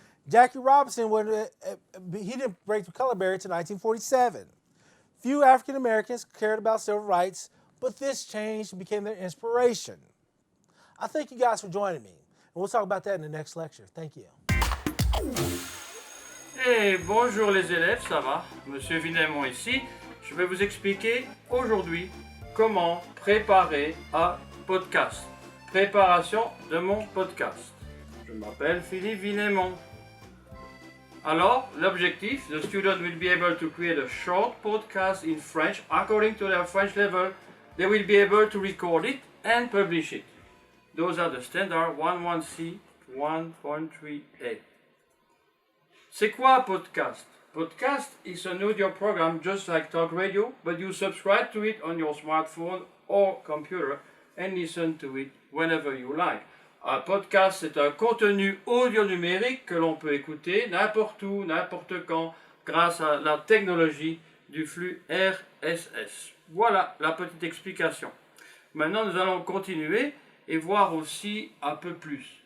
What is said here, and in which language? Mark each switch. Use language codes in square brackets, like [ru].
[en] Jackie Robinson, he didn't break the color barrier until 1947. Few African Americans cared about civil rights, but this change became their inspiration. I thank you guys for joining me, and we'll talk about that in the next lecture. Thank you. [fr] Hey, bonjour les élèves, ça va? Monsieur Vinemont ici. Je vais vous expliquer aujourd'hui comment préparer un podcast. Préparation de mon podcast. Je m'appelle Philippe Vinemont. Alors, l'objectif, [en] the student will be able to create a short podcast in French according to their French level. They will be able to record it and publish it. Those are the standard 11C 1.3a. [fr] C'est quoi un podcast? [en] Podcast is an audio program just like talk radio, but you subscribe to it on your smartphone or computer and listen to it whenever you like. [fr] Un podcast, c'est un contenu audio numérique que l'on peut écouter n'importe où, n'importe quand, grâce à la technologie du flux RSS. Voilà la petite explication. Maintenant, nous allons continuer et voir aussi un peu plus.